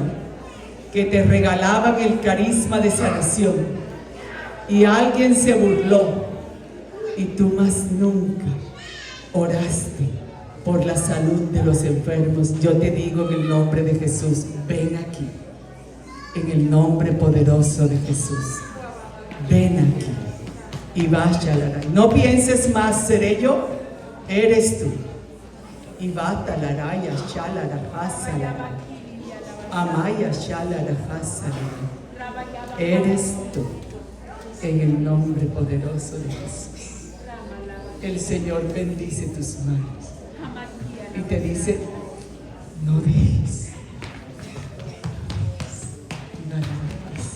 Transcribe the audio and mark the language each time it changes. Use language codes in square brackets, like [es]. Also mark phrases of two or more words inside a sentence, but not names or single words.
[es] que te regalaban el carisma de sanación y alguien se burló y tú más nunca oraste por la salud de los enfermos, yo te digo en el nombre de Jesús, ven aquí, en el nombre poderoso de Jesús, ven aquí y vaya. No pienses más, seré yo, eres tú. Y bata la raya, shalara, hasala, amaya, shalara, hasala, eres tú, en el nombre poderoso de Jesús. El Señor bendice tus manos y te dice, no dejes nada más.